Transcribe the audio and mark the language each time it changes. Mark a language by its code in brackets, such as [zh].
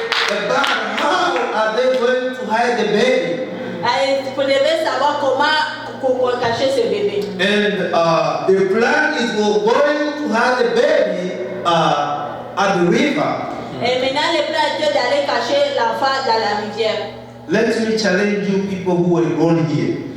[en] About how are they going to hide the baby? [fr] vous devez savoir comment cacher ce bébé. [en] And the plan is we're going to hide the baby at the river. [fr] Et maintenant, le plan était d'aller cacher l'enfant dans la rivière. [en] Let me challenge you people who were born here.